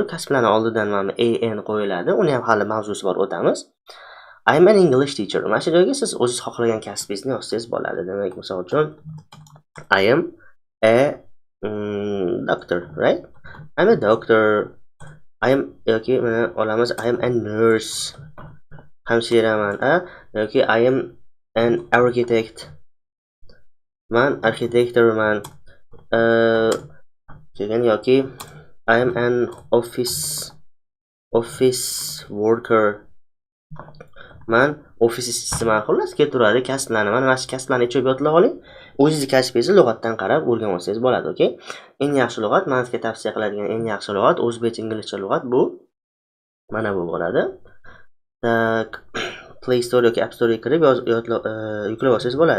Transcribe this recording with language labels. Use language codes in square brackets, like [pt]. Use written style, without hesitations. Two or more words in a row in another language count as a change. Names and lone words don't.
[uz] Kasblarning oldidan mana an qo'yiladi. Uni ham hali mavzusi bor, o'tamiz. [en] I am an English teacher. [uz] Mana shu joyga siz o'zingiz xohlagan kasbingizni yozsangiz bo'ladi. [en] Demak, [uz] misol uchun [en] I am a doctor, right? I'm a doctor. I am [uz] yoki mana olamiz [en] I am a nurse. [uz] Hamshiraman. Yoki [en] I am an architect. [uz] Man architectorman. Keyin yoki [en] I am an office worker. [uz] Man office ishchisiman. Xullas keltiradi kasblarni. Mana shu kasblarni ichib yotlab oling. O'zingiz kasbingizni lug'atdan qarab o'rganib olsangiz bo'ladi, okay? Eng yaxshi lug'at, men sizga tavsiya qiladigan eng yaxshi lug'at o'zbekcha, inglizcha lug'at bu. Mana bu bo'ladi. Tak, Play Store yoki App Store ga kirib yuklab olsangiz bo'ladi.